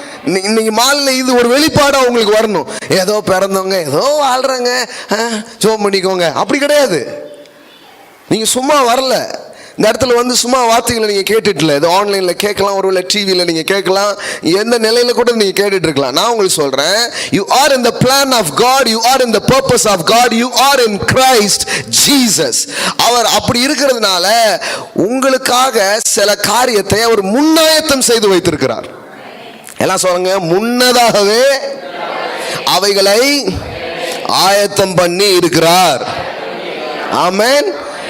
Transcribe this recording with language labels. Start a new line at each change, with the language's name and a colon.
Tamil: இன்னைக்கு மாலையில் இது ஒரு வெளிப்பாடா உங்களுக்கு வரணும். ஏதோ பிறந்தவங்க ஏதோ வாழ்றாங்க, ஜெபம் பண்ணிக்கோங்க, அப்படி கிடையாது. நீங்க சும்மா வரல. இந்த இடத்துல சும்மா வார்த்தைகளை நீங்க கேட்டுட்டு ஏதோ ஆன்லைன்ல கேட்கலாம், ஒருவேளை டிவியில நீங்க கேட்கலாம், எந்த நிலையில கூட நீங்க கேட்டுட்டு இருக்கலாம். நான் உங்களுக்கு சொல்றேன்,
English: you are in the plan of God, you are in the purpose of God, you are in Christ Jesus.
Tamil: அவர் அப்படி இருக்கிறதுனால உங்களுக்காக சில காரியத்தை அவர் முன்னாயத்தம் செய்து வைத்திருக்கிறார். எல்லாம் சொல்லுங்க, முன்னதாகவே அவைகளை ஆயத்தம் பண்ணி இருக்கிறார். ஆமென்.